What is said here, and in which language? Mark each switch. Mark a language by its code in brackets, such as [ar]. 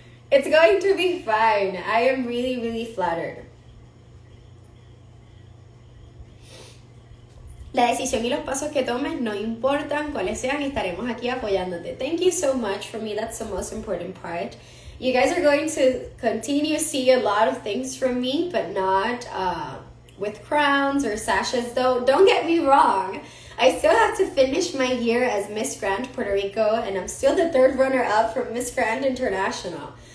[en] It's going to be fine. I am really, really flattered. [es] La decisión y los pasos que tomes no importan cuáles sean, estaremos aquí apoyándote. [en] Thank you so much. For me, that's the most important part. You guys are going to continue to see a lot of things from me, but not with crowns or sashes, though. Don't get me wrong. I still have to finish my year as Miss Grand Puerto Rico, and I'm still the third runner-up from Miss Grand International.